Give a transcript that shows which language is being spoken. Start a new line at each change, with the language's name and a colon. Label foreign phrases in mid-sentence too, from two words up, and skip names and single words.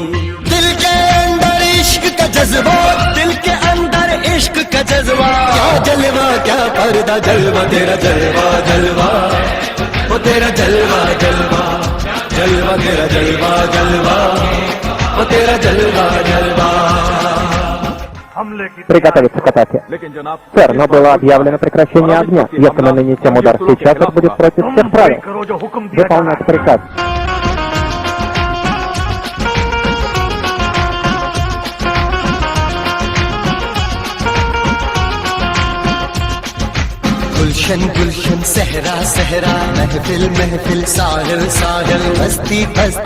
Hindi: दिल के अंदर इश्क का जज्बा, दिल के अंदर इश्क का जज्बा। क्या जलवा क्या पर्दा। जलवा तेरा जलवा जलवा ओ तेरा जलवा जलवा जलवा तेरा जलवा जलवा ओ तेरा जलवा जलवा।
Russian: Приготовиться к атаке. Сэр, но было объявлено прекращение огня. Если мы нанесем удар сейчас, это будет против всех правил. Выполнять приказ.
Hindi: गुलशन गुलशन सहरा सहरा, महफिल महफिल साहिल साहिल, मस्ती मस्ती